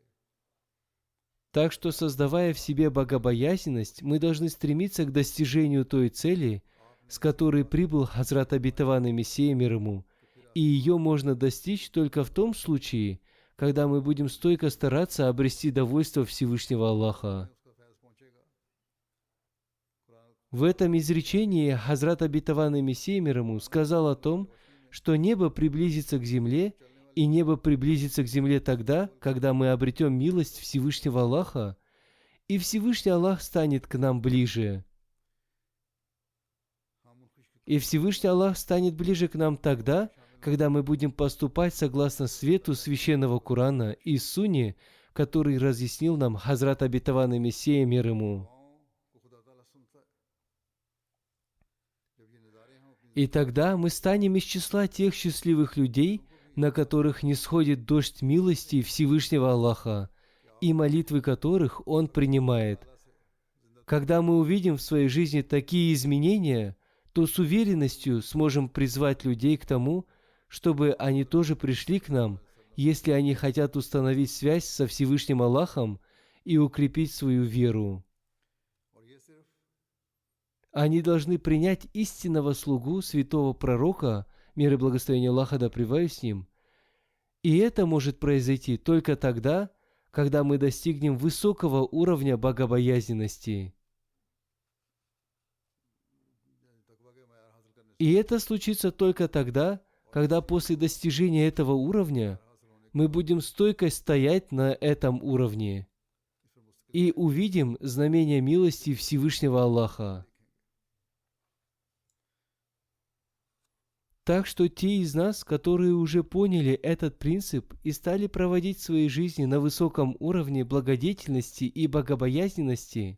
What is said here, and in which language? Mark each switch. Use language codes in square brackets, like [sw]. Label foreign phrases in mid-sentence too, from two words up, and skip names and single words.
[ru] Так что, создавая в себе богобоязненность, мы должны стремиться к достижению той цели, с которой прибыл Хазрат обетованный Мессия, мир ему, и ее можно достичь только в том случае, когда мы будем стойко стараться обрести довольство Всевышнего Аллаха. [ur] اس کا فیض پہنچے گا۔ قرآن [ru] В этом изречении Хазрат обетованный Мессия, мир ему, сказал о том, что небо приблизится к земле, и небо приблизится к земле тогда, когда мы обретем милость Всевышнего Аллаха, и Всевышний Аллах станет к нам ближе. [ur] ہم ان خوش [ru] И Всевышний Аллах станет ближе к нам тогда, когда мы будем поступать согласно свету священного Корана и Сунне, который разъяснил нам Хазрат обетованный Мессия, мир ему. [ur] کو خدا تعالیٰ سنتا ہے۔ جب یہ نظارے ہم اپنی [ru] И тогда мы станем из числа тех счастливых людей, на которых не сходит дождь милости Всевышнего Аллаха, и молитвы которых Он принимает. Когда мы увидим в своей жизни такие изменения, то с уверенностью сможем призвать людей к тому, чтобы они тоже пришли к нам, если они хотят установить связь со Всевышним Аллахом и укрепить свою веру. [ur] اور یہ صرف [ru] Они должны принять истинного слугу святого пророка, мир и благословение Аллаха да пребывает с ним. И это может произойти только тогда, когда мы достигнем высокого уровня богобоязненности. [ur] تقویٰ کے معیار حاصل کرنے [ru] И это случится только тогда, когда после достижения этого уровня мы будем стойко стоять на этом уровне и увидим знамение милости Всевышнего Аллаха. Так что те из нас, которые уже поняли этот принцип и стали проводить свои жизни на высоком уровне благодетельности и богобоязненности,